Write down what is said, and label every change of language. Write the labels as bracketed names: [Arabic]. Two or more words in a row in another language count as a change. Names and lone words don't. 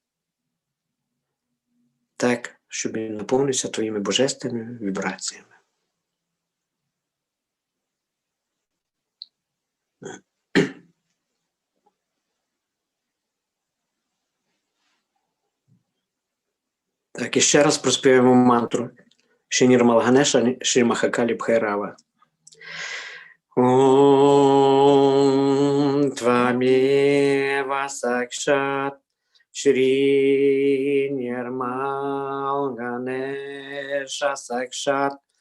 [Ukrainian] Так, щоб він наповнився твоїми божественними вібраціями. Так, і ще раз проспіваємо мантру. Шрі Нірмал Ганеша, Шрі Махакалі Бхайрава. [Sanskrit] ॐ त्वमेव साक्षात् श्री निर्मल गणेश साक्षात्